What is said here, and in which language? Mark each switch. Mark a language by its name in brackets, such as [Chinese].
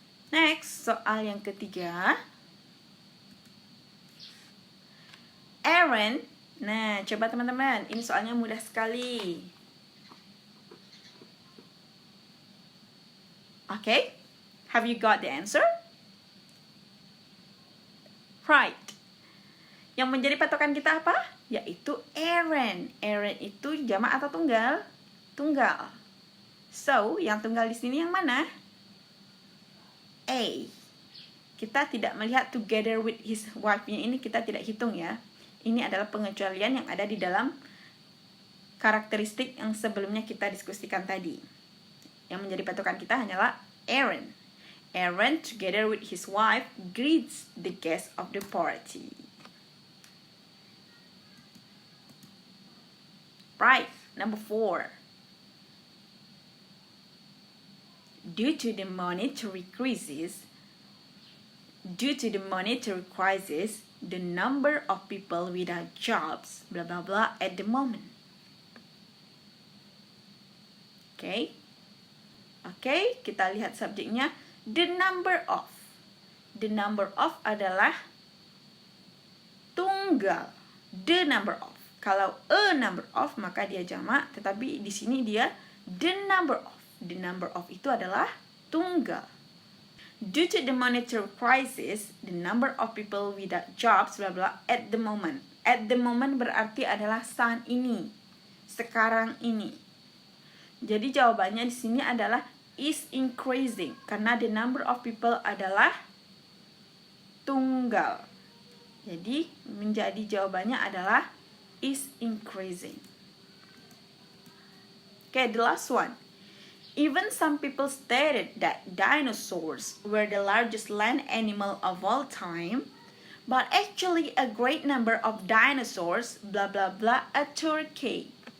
[Indonesian] Next, soal yang ketiga. Aaron. Nah, coba teman-teman, ini soalnya mudah sekali. [English] Okay, have you got the answer? Right. [Indonesian] Yang menjadi patokan kita apa? Yaitu Aaron. Aaron itu jamak atau tunggal? Tunggal. So, yang tunggal di sini yang mana? A. Kita tidak melihat [English] together with his wife- [Indonesian] nya ini, kita tidak hitung ya. Ini adalah pengecualian yang ada di dalam karakteristik yang sebelumnya kita diskusikan tadi. Yang menjadi patokan kita hanyalah Aaron. [English] Aaron, together with his wife, greets the guests of the party. Right, number 4. Due to the monetary crisis, the number of people without jobs, blah blah blah, at the moment. [Indonesian] Okay. Oke, kita lihat subjeknya. [English] The number of. The number of [Indonesian] adalah tunggal. [English] The number of. [Indonesian] Kalau [English] a number of [Indonesian] maka dia jamak, tetapi di sini dia [English] the number of. The number of [Indonesian] itu adalah tunggal. [English] Due to the monetary crisis, the number of people without jobs, blah blah, at the moment. At the moment [Indonesian] berarti adalah saat ini, sekarang ini. Jadi jawabannya di sini adalah [English] is increasing [Indonesian] karena [English] the number of people [Indonesian] adalah tunggal. Jadi menjadi jawabannya adalah is increasing. [English] Okay, the last one. Even some people stated that dinosaurs were the largest land animal of all time, but actually a great number of dinosaurs, blah blah blah, at Turkey.